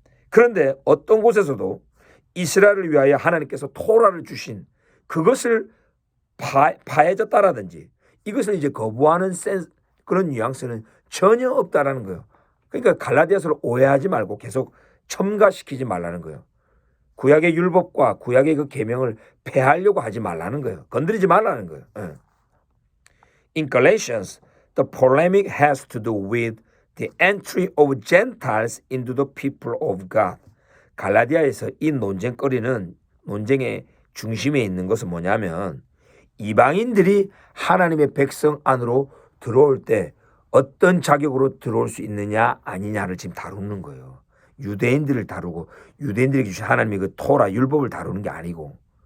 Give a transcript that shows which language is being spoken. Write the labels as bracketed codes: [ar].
[ko] 그런데 어떤 곳에서도 이스라엘을 위하여 하나님께서 토라를 주신 그것을 파해졌다라든지 이것을 이제 거부하는 그런 뉘앙스는 전혀 없다라는 거예요. 그러니까 갈라디아서를 오해하지 말고 계속 첨가시키지 말라는 거예요. 구약의 율법과 구약의 그 계명을 폐하려고 하지 말라는 거예요. 건드리지 말라는 거예요. [en] In Galatians, the polemic has to do with the entry of Gentiles into the people of God. [ko] 갈라디아에서 이 논쟁의 중심에 있는 것은 뭐냐면 이방인들이 하나님의 백성 안으로 들어올 때 어떤 자격으로 들어올 수 있느냐 아니냐를 지금 다루는 거예요. 유대인들을 다루고 유대인들에게 주신 하나님의 그 토라 율법을 다루는 게 아니고.